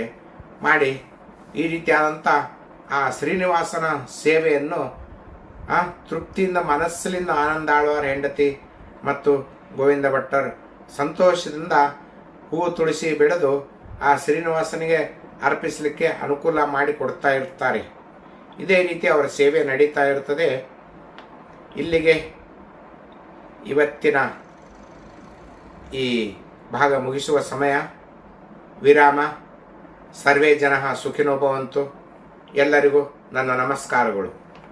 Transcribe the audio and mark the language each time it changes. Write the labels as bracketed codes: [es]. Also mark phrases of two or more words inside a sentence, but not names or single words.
[kn] ಮಾಡಿ ಈ ರೀತಿಯಾದಂಥ ಆ ಶ್ರೀನಿವಾಸನ ಸೇವೆಯನ್ನು ತೃಪ್ತಿಯಿಂದ, ಮನಸ್ಸಿನಿಂದ ಆನಂದ್ ಆಳ್ವಾರ್ ಹೆಂಡತಿ ಮತ್ತು ಗೋವಿಂದ ಭಟ್ಟರ್ ಸಂತೋಷದಿಂದ ಹೂವು ತುಳಸಿ ಬೆಳೆದು ಆ ಶ್ರೀನಿವಾಸನಿಗೆ ಅರ್ಪಿಸಲಿಕ್ಕೆ ಅನುಕೂಲ ಮಾಡಿ ಕೊಡ್ತಾ ಇರ್ತಾರೆ. ಇದೇ ರೀತಿ ಅವರ ಸೇವೆ ನಡೀತಾ ಇರ್ತದೆ. ಇಲ್ಲಿಗೆ ಇವತ್ತಿನ ಈ ಭಾಗ ಮುಗಿಸುವ ಸಮಯ, ವಿರಾಮ. [sa] ಸರ್ವೇ ಜನಃ ಸುಖಿನೋ ಭವಂತು. [kn] ಎಲ್ಲರಿಗೂ ನನ್ನ ನಮಸ್ಕಾರಗಳು.